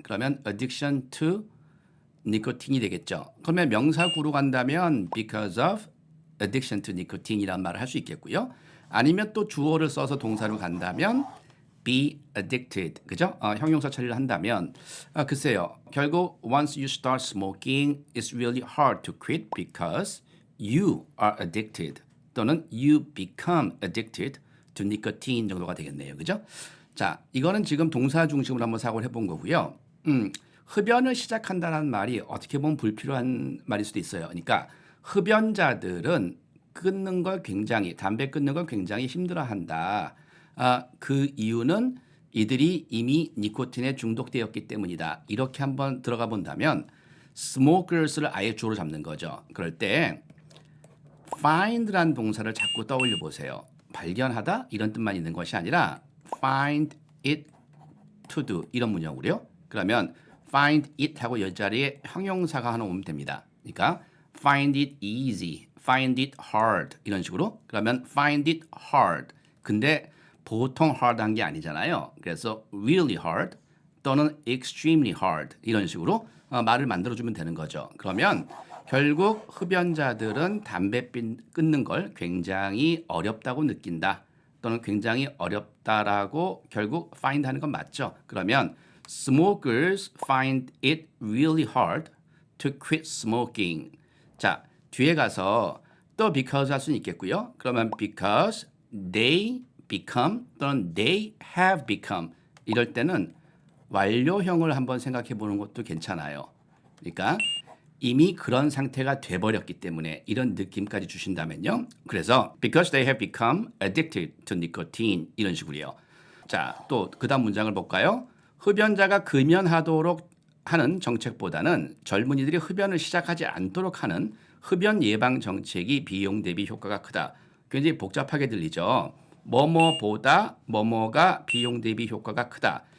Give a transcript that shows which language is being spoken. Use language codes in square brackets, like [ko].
[ko] 그러면 [en] addiction to [ko] 니코틴이 되겠죠. 그러면 명사구로 간다면 [en] because of addiction to nicotine [ko] 이란 말을 할 수 있겠고요. 아니면 또 주어를 써서 동사로 간다면 [en] be addicted, [ko] 그죠? 형용사 처리를 한다면 글쎄요. [en] 결국 once you start smoking, it's really hard to quit because you are addicted 또는 you become addicted to nicotine [ko] 정도가 되겠네요. 그죠? 자, 이거는 지금 동사 중심으로 한번 사고를 해본 거고요. 흡연을 시작한다는 말이 어떻게 보면 불필요한 말일 수도 있어요. 그러니까 흡연자들은 담배 끊는 걸 굉장히 힘들어한다. 그 이유는 이들이 이미 니코틴에 중독되었기 때문이다. 이렇게 한번 들어가 본다면 smokers를 아예 주어로 잡는 거죠. 그럴 때 find란 동사를 자꾸 떠올려 보세요. 발견하다 이런 뜻만 있는 것이 아니라 [en] find it to do [ko] 이런 문형으로요. 그러면 find it 하고 옆자리에 형용사가 하나 오면 됩니다. 그러니까 [en] find it easy, find it hard [ko] 이런 식으로 그러면 [en] find it hard [ko] 근데 보통 hard한 게 아니잖아요. 그래서 [en] really hard [ko] 또는 [en] extremely hard [ko] 이런 식으로 말을 만들어주면 되는 거죠. 그러면 결국 흡연자들은 담배 끊는 걸 굉장히 어렵다고 느낀다. 또는 굉장히 어렵다라고 결국 find 하는 건 맞죠. [en] 그러면 smokers find it really hard to quit smoking. [ko] 자, 뒤에 가서 또 because 할 수는 있겠고요. 그러면 [en] because they become [ko] 또는 [en] they have become [ko] 이럴 때는 완료형을 한번 생각해 보는 것도 괜찮아요. 그러니까 이미 그런 상태가 돼버렸기 때문에 이런 느낌까지 주신다면요. 그래서 [en] because they have become addicted to nicotine [ko] 이런 식으로요. 자, 또 그다음 문장을 볼까요? 흡연자가 금연하도록 하는 정책보다는 젊은이들이 흡연을 시작하지 않도록 하는 흡연 예방 정책이 비용 대비 효과가 크다. 굉장히 복잡하게 들리죠. 뭐뭐보다 뭐뭐가 비용 대비 효과가 크다.